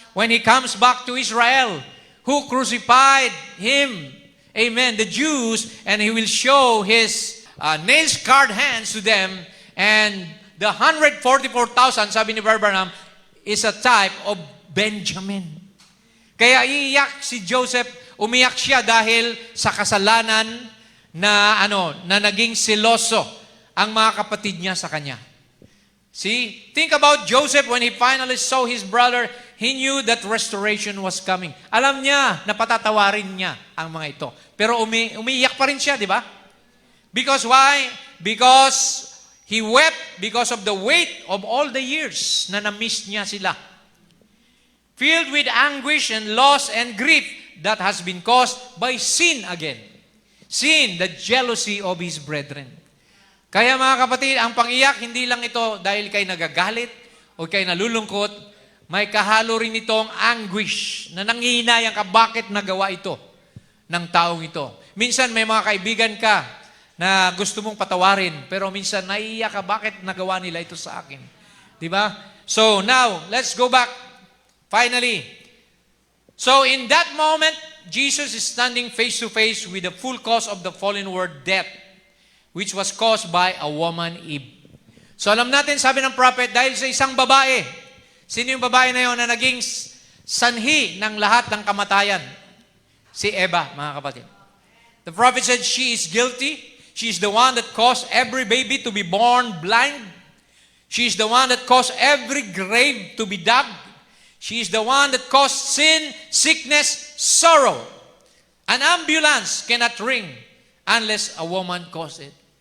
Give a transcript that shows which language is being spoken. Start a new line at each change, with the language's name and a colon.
English: when He comes back to Israel, who crucified Him, amen, the Jews, and He will show His nail-scarred hands to them, and the 144,000,
Filipino: sabi ni
English: Brother Branham, is a type of Benjamin.
Filipino: Kaya iiyak si Joseph, umiyak siya dahil sa kasalanan na naging seloso ang mga kapatid niya sa kanya.
English: See, think about Joseph when he finally saw his brother, he knew that restoration was coming.
Filipino: Alam niya na patatawarin niya ang mga ito. Pero umiiyak pa rin siya, di ba?
English: Because why? Because he wept because of the weight of all the years
Filipino: na na-miss niya sila.
English: Filled with anguish and loss and grief that has been caused by sin again. Sin, the jealousy of his brethren.
Filipino: Kaya mga kapatid, ang pang-iyak, hindi lang ito dahil kay nagagalit o kay nalulungkot, may kahalo rin itong anguish na nangihinayang ka bakit nagawa ito ng taong ito. Minsan may mga kaibigan ka na gusto mong patawarin, pero minsan naiiyak ka bakit nagawa nila ito sa akin. Diba?
English: So now, let's go back. Finally. So in that moment, Jesus is standing face to face with the full cause of the fallen world, death, which was caused by a woman, Eve.
Filipino: So alam natin, sabi ng prophet, dahil sa isang babae, sino yung babae na yun na naging sanhi ng lahat ng kamatayan? Si Eva, mga kapatid.
English: The prophet said she is guilty. She is the one that caused every baby to be born blind. She is the one that caused every grave to be dug. She is the one that caused sin, sickness, sorrow. An ambulance cannot ring unless a woman caused it.